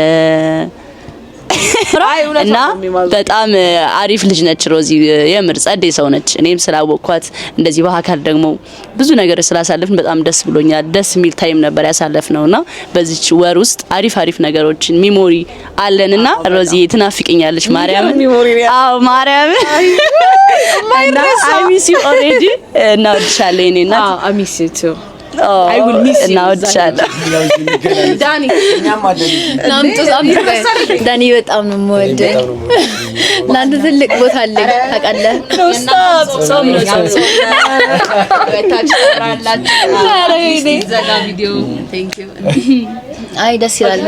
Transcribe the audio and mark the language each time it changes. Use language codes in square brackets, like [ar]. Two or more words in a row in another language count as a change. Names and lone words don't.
[am] እና በጣም አሪፍ ልጅ ነች ሮዚ የምር ጸዴ ሰው ነች እኔም ስላወቅኳት እንደዚህ በአካል ደግሞ ብዙ ነገር ስላሳለፍን በጣም ደስ ብሎኛል ደስ የሚል ታይም ነበር ያሳለፍነውና በዚች ወር ውስጥ አሪፍ ነገሮችን ሚሞሪ አለንና ሮዚ ትናፍቀኛለች ማርያም አዎ ማርያም [en] I miss you already [am] እና ወድሻለሁ እኔ እና [en] I miss you too I will miss you now ዳኒ [am] ዳኒ በጣም ነው የምወደው ለአንተ ትልቅ ቦታ አለኝ ታውቃለህ አይ ደስ ይላል